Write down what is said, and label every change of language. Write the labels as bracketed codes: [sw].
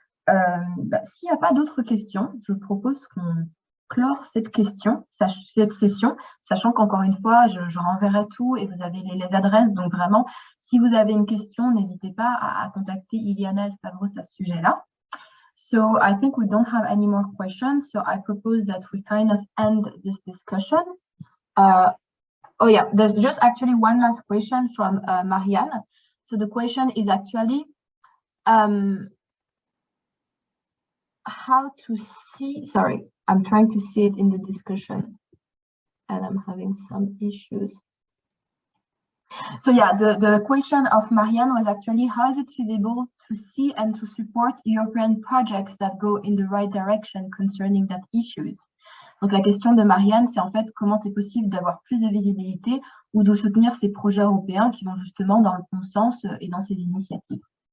[fr] S'il n'y a pas d'autres questions, je propose qu'on clore cette session, sachant qu'encore une fois, je renverrai tout et vous avez les adresses. Donc vraiment, si vous avez une question, n'hésitez pas à contacter Iliana et Stavros à ce sujet-là. [en] So I think we don't have any more questions. So I propose that we kind of end this discussion. Oh yeah, there's just actually one last question from Marianne. So the question is actually how to see, sorry, I'm trying to see it in the discussion and I'm having some issues. So yeah, the question of Marianne was actually how is it feasible to see and to support European projects that go in the right direction concerning that issues? [fr] Donc la question de Marianne, c'est en fait comment c'est possible d'avoir plus de visibilité ou de soutenir ces projets européens qui vont justement dans le bon sens et dans ces initiatives.